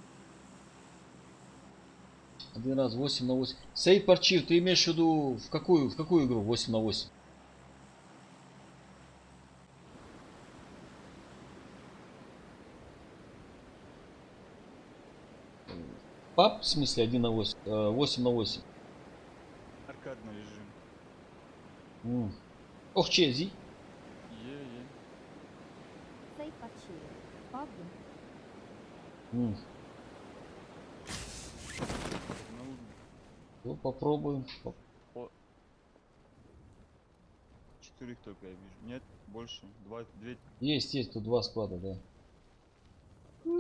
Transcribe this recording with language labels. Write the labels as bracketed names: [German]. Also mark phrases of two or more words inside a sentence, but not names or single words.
[Russian] Один раз 8 на 8. Саид Парчив, ты имеешь в виду в какую игру 8 на 8? Пап, в смысле 1 на 8? 8 на 8. Аркадный режим. Ох, чези. Е. Саид Парчиев. Пабгу. Ну, Ну, попробуем. 4 только я вижу. Нет, больше. 2. Есть, тут 2 склада, да.